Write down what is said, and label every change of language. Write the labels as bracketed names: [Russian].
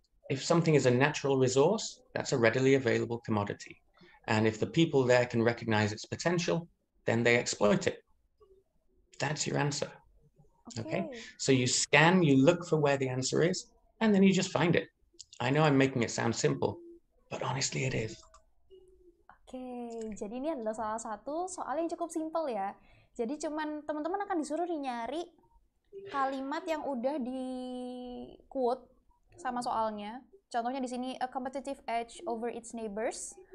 [English] If something is a natural resource, that's a readily available commodity. And if the people there can recognize its potential, then they exploit it. That's your answer. Okay? So you scan, you look for where the answer is, and then you just find it. I know I'm making it sound simple, but honestly it is. [Indonesian] Oke, jadi ini adalah salah satu soal yang cukup simpel ya. Jadi cuman teman-teman akan disuruh nyari kalimat yang udah di quote sama soalnya. Contohnya di sini [English] a competitive edge over its neighbors.